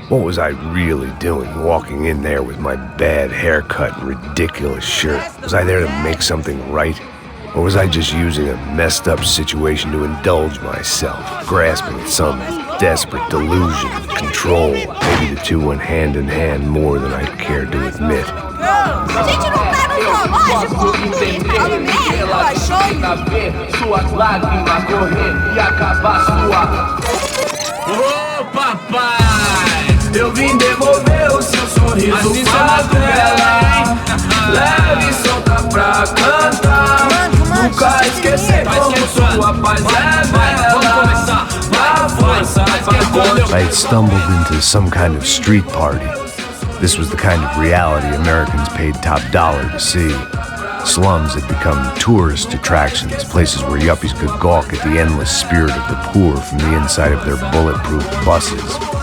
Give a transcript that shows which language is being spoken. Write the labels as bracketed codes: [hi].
[en] What was I really doing, walking in there with my bad haircut and ridiculous shirt? Was I there to make something right? Or was I just using a messed up situation to indulge myself, grasping at some desperate delusion of control? Maybe the two went hand in hand more than I cared to admit. [pt] A gente não tá no zoológico! Fala merda, cachorro! Suas lágrimas correr e acabar sua... Ô papai, eu vim devolver o seu sorriso favela. Leve e solta pra cantar. Nunca esquecer como sua paz é bela. A força [en] I had stumbled into some kind of street party. This was the kind of reality Americans paid top dollar to see. Slums had become tourist attractions, places where yuppies could gawk at the endless spirit of the poor from the inside of their bulletproof buses.